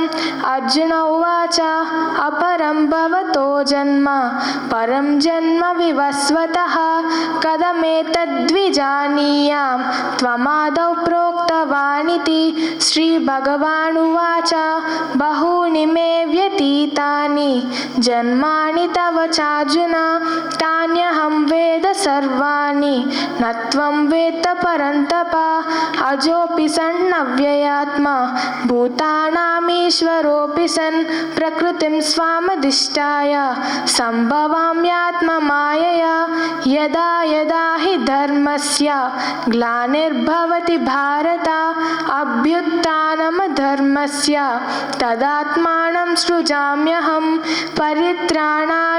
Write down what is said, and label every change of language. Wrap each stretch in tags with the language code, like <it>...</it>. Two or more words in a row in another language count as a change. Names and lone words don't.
<sa>అర్జున ఉవాచ అపరం భవతో జన్మ పరం జన్మ వివస్వతః కథమేతద్విజానీయాం త్వమాదౌ ప్రోక్తవానితి. శ్రీభగవానువాచ బహూని మే వ్యతీతాని జన్మాని తవ చార్జున తాన్యహం వేద సర్వాణి నత్వం వేత్త పరంతప. अजोऽपि सन् अव्ययात्मा भूतानामीश्वरोऽपि सन् प्रकृतिं स्वामधिष्ठाय सम्भवाम्यात्ममायया यदा यदा हि धर्मस्य ग्लानिर्भवति भारत अभ्युत्थानमधर्मस्य तदात्मानं सृजाम्यहं परित्राणाय</sa>